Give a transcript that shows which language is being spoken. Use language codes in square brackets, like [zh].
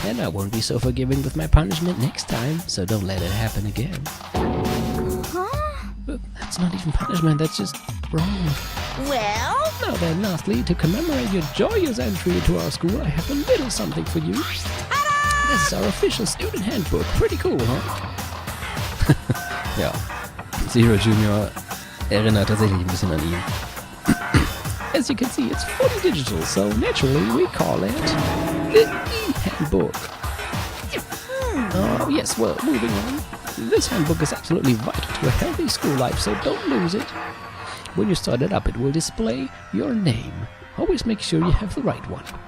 [en] And I won't be so forgiving with my punishment next time, so don't let it happen again. But that's not even punishment, that's just wrong. Well, Now then, lastly, to commemorate your joyous entry into our school, I have a little something for you. This is our official student handbook. Pretty cool, huh? [de] Ja, Zero Junior erinnert tatsächlich ein bisschen an ihn. [en] As you can see, it's fully digital, so naturally we call it the e-handbook. Oh, yes, well, moving on. This handbook is absolutely vital to a healthy school life, so don't lose it. When you start it up, it will display your name. Always make sure you have the right one.